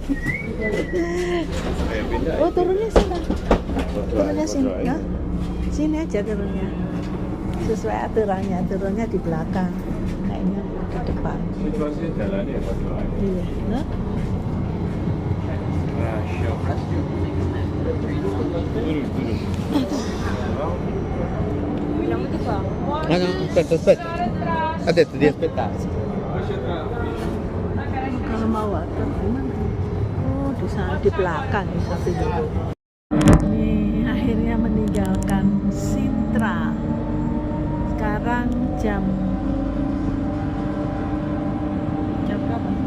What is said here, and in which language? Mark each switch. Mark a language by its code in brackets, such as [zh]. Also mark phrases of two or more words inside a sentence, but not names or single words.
[id] Oh, turunnya sini. Turunnya sini, ya? Sini aja turunnya. Sesuai aturannya, turunnya di belakang. Kayaknya di depan. Situasi jalannya ya Pak? Iya, nah. Rasyo. Turun. [it] Aspetta. Ha detto di aspettare. [id] Kalau mau water gimana? Oh, di sana di belakang satu dulu. Ini akhirnya meninggalkan Sintra. jam. Jam berapa?